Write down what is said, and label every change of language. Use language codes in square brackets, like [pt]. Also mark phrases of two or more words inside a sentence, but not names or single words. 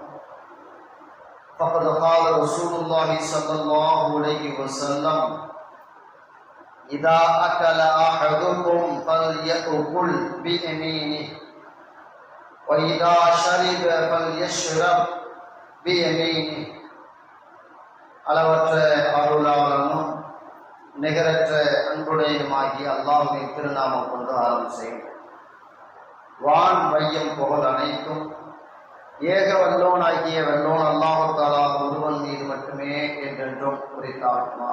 [ar] فقد قال رسول الله صلى الله عليه وسلم: إذا أكل أحدكم فليأكل بيمينه وإذا شرب فليشرب بيمينه. [ta] அளவற்ற அருளாளனும் நிகரற்ற அன்புடையதுமாகிய அல்லாஹ்வின் திருநாமம் கொண்டு ஆரம்பம் செய்யும். வான் வையம் புகழ் அனைத்தும் ஏக வல்லோனாகிய வல்லோன் [ar] الله تعالى [ta] ஒருவன் மீது மட்டுமே என்றென்றும் உரித்தாகுமா.